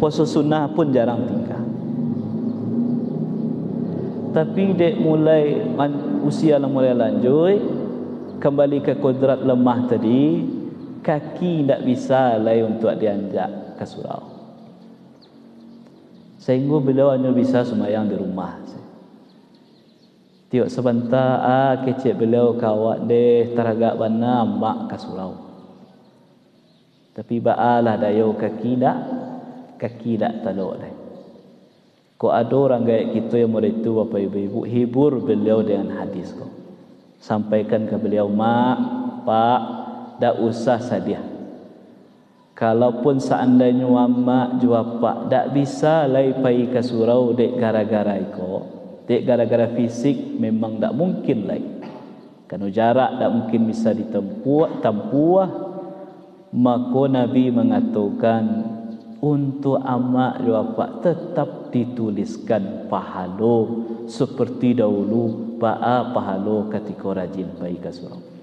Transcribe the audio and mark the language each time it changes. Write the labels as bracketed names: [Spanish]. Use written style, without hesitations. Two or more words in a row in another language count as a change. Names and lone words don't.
[Indonesian] Puasa sunnah pun jarang tinggal. Tapi dek mulai usia lah mulai lanjut, kembali ke kodrat lemah tadi, kaki tak bisa lagi untuk dianjak ke surau. Sehingga beliau hanya bisa sembahyang di rumah. [Minangkabau] Tiok sebentar kecik beliau kawat deh teragak bana mak ke surau. Tapi baalah dayo kaki tak talok dah. [Indonesian] Kau ada orang gaya kita yang murid itu Bapak Ibu, hibur beliau dengan hadis kau. Sampaikan ke beliau, mak, pak, tak usah sedih. [Minangkabau] Kalaupun seandainya mak jua pak tak bisa lai pai ke surau dek gara-gara iko, dek gara-gara fisik memang tak mungkin lai. [Indonesian] Kerana jarak tak mungkin bisa ditempuh, maka Nabi mengatakan untuk amak jua pak tetap dituliskan pahala seperti dahulu pahala ketika rajin pai ke surau.